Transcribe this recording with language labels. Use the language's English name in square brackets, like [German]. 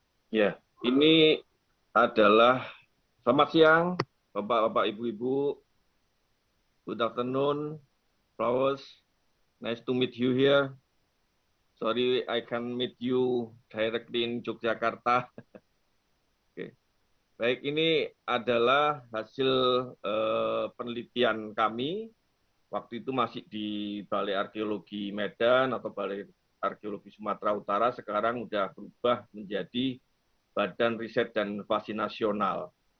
[Indonesian] Ya, Ini adalah selamat siang, Bapak-bapak, Ibu-ibu. [English] Good afternoon, Flowers. Nice to meet you here. Sorry, I can meet you directly in Yogyakarta. Oke. [Indonesian] Baik, ini adalah hasil penelitian kami. Waktu itu masih di Balai Arkeologi Medan atau Balai Arkeologi Sumatera Utara. Sekarang sudah berubah menjadi Badan Riset dan Inovasi Nasional.